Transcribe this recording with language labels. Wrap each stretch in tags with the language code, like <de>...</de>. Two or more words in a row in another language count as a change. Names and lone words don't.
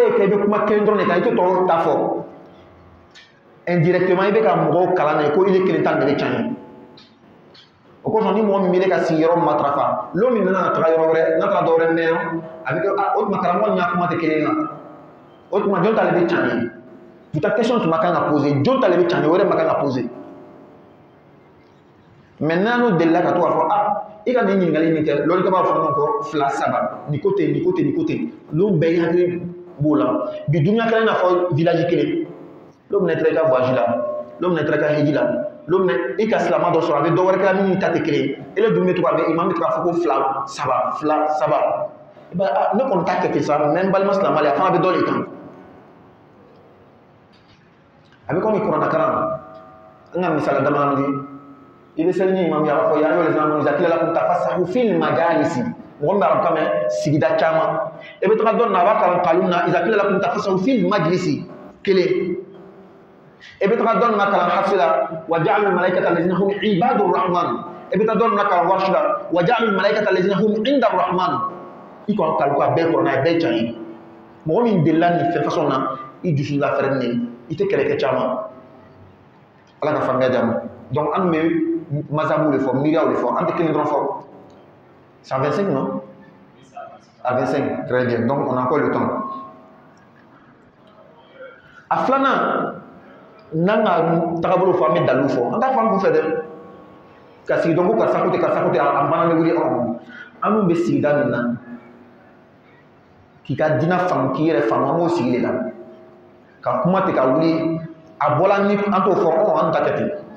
<bm>ye kɛ i bɛ kuma kelen dɔrɔn de kan i tɛ tɔw ta fɔ indirectement i bɛ ka mɔgɔw kalan na ye ko ele kelen ta nin de bɛ tiɲɛ ye o kosɔn ni mɔgɔ min bɛ ka sigi yɔrɔ matarafa lɔ min nana taga yɔrɔ wɛrɛ n'a taara dɔ wɛrɛ mɛn a bɛ kɛ o tuma karamɔgɔ ni y'a kuma tɛ kelen ye o tuma jɔn t'ale bɛ tiɲɛ ye</bm> <fr>putain question</fr> <bm>tuma kan ka poser jɔn t'ale bɛ tiɲɛ ye o yɛrɛ ma kan ka poser maintenant n'o delila ka to k'a fɔ i ka nin ɲininkali min kɛ lɔlikɛ b'a fɔ ɲɔgɔn kɔ fila saba nin ko ten nin ko ten nin ko ten l'o bɛɛ hakili b'o la bi dunuya kɛra i n'a fɔ village kelen l'o minɛ tɛra i ka voyage la l'o minɛ tɛra i ka heji la l'o minɛ i ka silama dɔ sɔrɔ a bɛ dɔ wɛrɛ kɛra min ta tɛ kelen ye ele dun bɛ to ka bɛ imam bɛ to k'a fɔ ko fila saba i b'a ne kɔni t'a kɛ ten sa mais n balima silamɛ a fana bɛ dɔ de kan a bɛ komi kuranna kalan an ka misali damadɔ di i bɛ seli ni imam ye a b'a fɔ</bm> <ar>يا أيها الذين آمنوا إذا قيل لكم تفسحوا في المجالس</ar> <bm>mɔgɔ min bɛ arabu kan mɛn sigida caman i bɛ taga dɔ na a b'a kalan kalun na</bm> <ar>إذا قيل لكم تفسحوا في المجلس</ar> <bm>kelen i bɛ taga dɔ na kalan hafsi la wa</bm> <ar>جعلوا الملائكة الذين هم عباد الرحمن</ar> <bm>i bɛ taga dɔ na kalan warshi la</bm> <ar>وجعلوا الملائكة الذين هم عند الرحمن</ar> <bm>i kɔni kalu ka bɛɛ kɔrɔ n'a ye bɛɛ jan ye mɔgɔ min delila nin fɛn façon na i dusu lafɛrɛni de i tɛ kɛlɛkɛ caman ala ka faamuya di a ma donc an bɛ mazabu de fɔ miiriyaw de fɔ an tɛ kelen dɔrɔn fɔ</bm> <fr>c'est à 25 non à 25 très bien donc on a encore le temps</fr> <bm>a filanan n'an ka tagabolo fɔ an bɛ dalilu fɔ an t'a fɔ an kun fɛ dɛ ka sigi dɔn ko karisa ko ten a mana bɛ wuli an dun bɛ sigida min na k'i ka diinɛ faamu k'i yɛrɛ faamu an b'o sigi de la ka kuma ten ka wuli a bɔla ni an t'o fɔ an ta kɛ ten</bm>